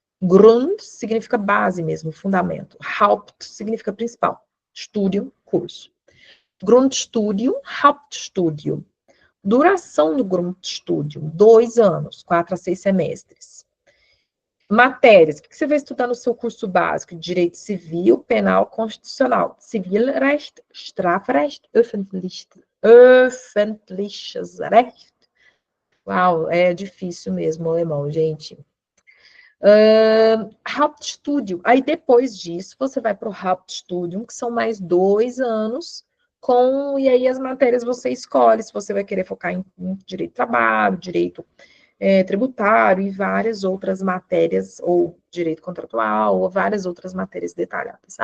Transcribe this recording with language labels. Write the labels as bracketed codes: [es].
[pt] Grund significa base mesmo, fundamento. Haupt significa principal. [de] Studium, [pt] curso. [de] Grundstudium, Hauptstudium. [pt] Duração do Grundstudium, 2 anos, 4 a 6 semestres. Matérias, o que você vai estudar no seu curso básico? Direito civil, penal, constitucional. [de] Zivilrecht, Strafrecht, öffentliches Recht. [pt] Uau, é difícil mesmo o alemão, gente. Hauptstudium. Aí, depois disso, você vai para o Hauptstudium, que são mais 2 anos, e aí as matérias você escolhe, se você vai querer focar em direito do trabalho, direito tributário e várias outras matérias, ou direito contratual, ou várias outras matérias detalhadas.